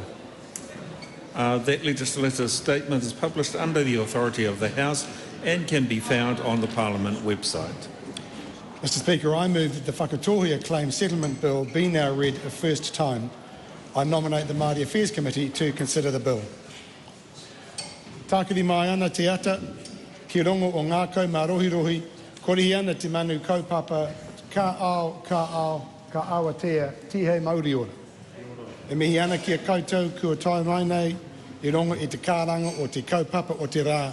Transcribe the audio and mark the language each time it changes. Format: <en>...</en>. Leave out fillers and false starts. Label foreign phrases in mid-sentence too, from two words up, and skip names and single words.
<en>That legislative statement is published under the authority of the House and can be found on the Parliament website. Mr Speaker, I move that the Whakatōhea Claims Settlement Bill be now read a first time. I nominate the Māori Affairs Committee to consider the bill.</en> <mi>Tākiri mai ana te ata, ki rongo o ngākau mā rohi, korihi ana te manu kaupapa, ka awatea, tihe mauri ora. E mihi ana ki a koutou kua tai mai nei, I rongo I te kāranga o te kaupapa o te rā.</mi>